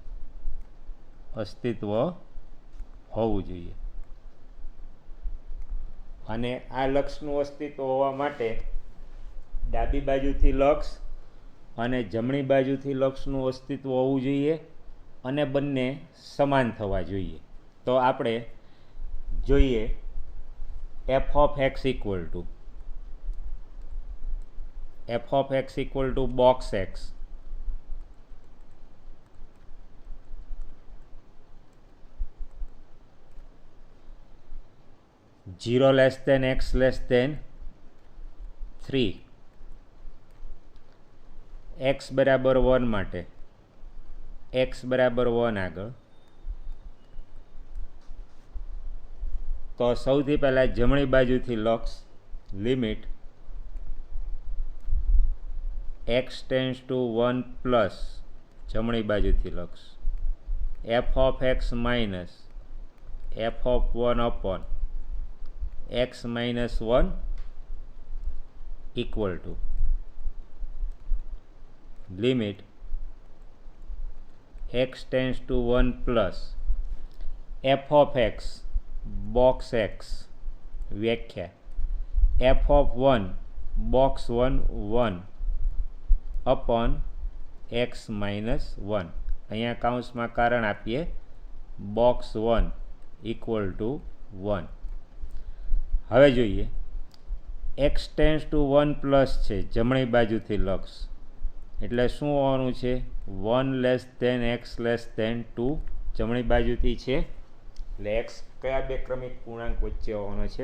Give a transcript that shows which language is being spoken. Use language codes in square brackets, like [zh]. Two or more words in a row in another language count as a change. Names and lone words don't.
[gu] અને આ લક્ષનું અસ્તિત્વ હોવા માટે ડાબી બાજુથી લક્ષ અને જમણી બાજુથી લક્ષનું અસ્તિત્વ હોવું જોઈએ, અને બંને સમાન થવા જોઈએ. તો આપણે જોઈએ [en] f of x equal to box x. Zero less than x less than 3 [gu] x બરાબર 1 માટે x બરાબર 1 આગળ, તો સૌથી પહેલાં જમણી બાજુથી લક્ષ લિમિટ [en] x tends to 1 plus [gu] જમણી બાજુથી લક્ષ [en] f of x minus f of 1 upon x minus 1 equal to limit x tends to 1 plus f of x box x વ્યાખ્યા f of 1 box 1 1 upon x minus 1. [gu] અહીંયા કાઉન્સમાં કારણ આપીએ [en] box 1 equal to 1. [gu] હવે જોઈએ [en] x tends to 1 plus [gu] છે જમણી બાજુથી લક્ષ, એટલે શું હોવાનું છે? [en] 1 less than x less than 2 [gu] જમણી બાજુથી છે, એટલે x કયા બે ક્રમિક પૂર્ણાંક વચ્ચે હોવાનો છે?